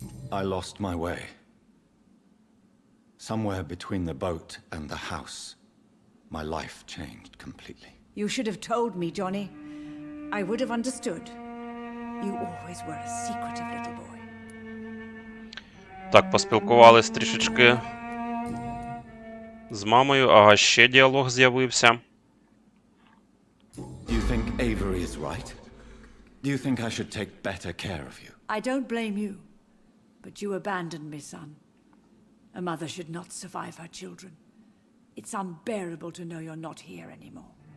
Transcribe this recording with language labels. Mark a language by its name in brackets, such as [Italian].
[English] I lost my way. Somewhere between the boat and the house, my life changed completely. You should have told me, Johnny. I would have understood. You always were a secretive little boy. [Ukrainian] Так, поспілкувались трішечки з мамою. Ага, ще діалог з'явився. [English] Do you think Avery is right? Do you think I should take better care of you? I don't blame you, but you abandoned me, son. A mother should not survive her children. It's unbearable to know you're not here anymore.